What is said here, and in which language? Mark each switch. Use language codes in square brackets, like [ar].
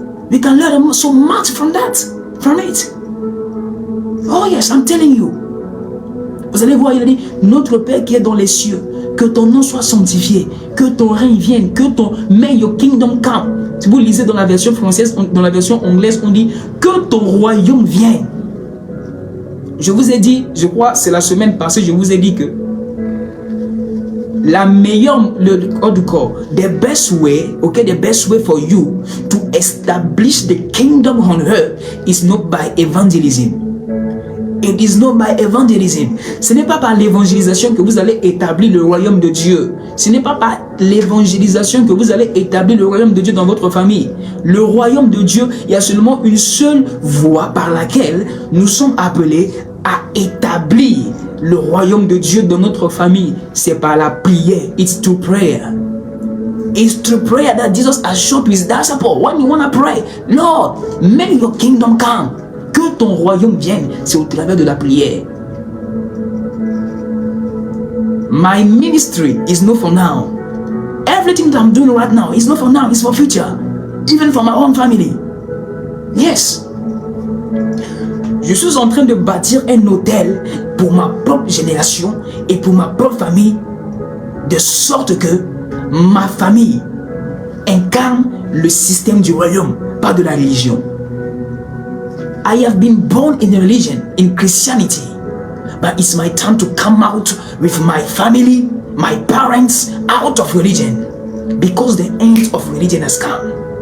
[en] We can learn so much from it. Oh yes, I'm telling you. [fr] Vous allez voir, il a dit, notre Père qui est dans les cieux, que ton nom soit sanctifié, que ton règne vienne, que ton [en] may your kingdom come. [fr] Si vous lisez dans la version française, dans la version anglaise, on dit que ton royaume vienne. Je vous ai dit, je crois, c'est la semaine passée, je vous ai dit que la meilleure, [en] the best way for you to establish the kingdom on earth is not by evangelism. It is not by evangelism. [fr] Ce n'est pas par l'évangélisation que vous allez établir le royaume de Dieu. Ce n'est pas par l'évangélisation que vous allez établir le royaume de Dieu dans votre famille. Le royaume de Dieu, il y a seulement une seule voie par laquelle nous sommes appelés à établir le royaume de Dieu dans notre famille. C'est par la prière. [en] It's through prayer. It's through prayer that Jesus has shown to his disciples. When you want to pray, Lord, may your kingdom come. [fr] Que ton royaume vienne, c'est au travers de la prière. [en] My ministry is not for now. Everything that I'm doing right now is not for now, it's for future. Even for my own family. Yes. [fr] Je suis en train de bâtir un hôtel pour ma propre génération et pour ma propre famille, de sorte que ma famille incarne le système du royaume, pas de la religion. [en] I have been born in a religion, in Christianity, but it's my time to come out with my family, my parents, out of religion, because the end of religion has come.